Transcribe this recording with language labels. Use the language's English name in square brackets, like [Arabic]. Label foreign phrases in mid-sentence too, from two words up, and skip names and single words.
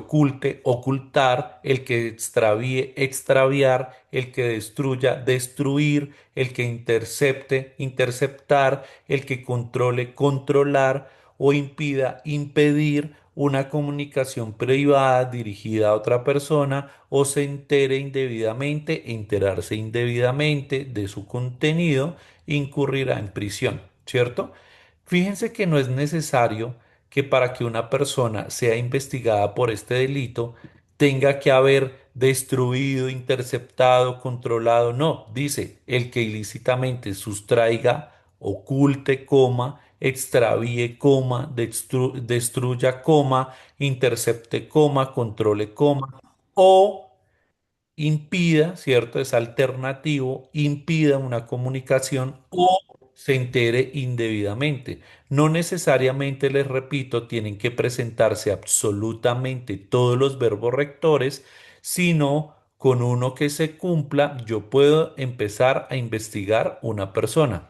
[Spanish] oculte, ocultar, el que extravíe, extraviar, el que destruya, destruir, el que intercepte, interceptar, el que controle, controlar o impida, impedir una comunicación privada dirigida a otra persona o se entere indebidamente, enterarse indebidamente de su contenido incurrirá en prisión, ¿cierto? Fíjense que no es necesario que para que una persona sea investigada por este delito tenga que haber destruido, interceptado, controlado. No, dice el que ilícitamente sustraiga, oculte, coma, extravíe, coma, destruya, coma, intercepte, coma, controle, coma, o impida, ¿cierto? Es alternativo, impida una comunicación o se entere indebidamente. No necesariamente, les repito, tienen que presentarse absolutamente todos los verbos rectores, sino con uno que se cumpla, yo puedo empezar a investigar una persona.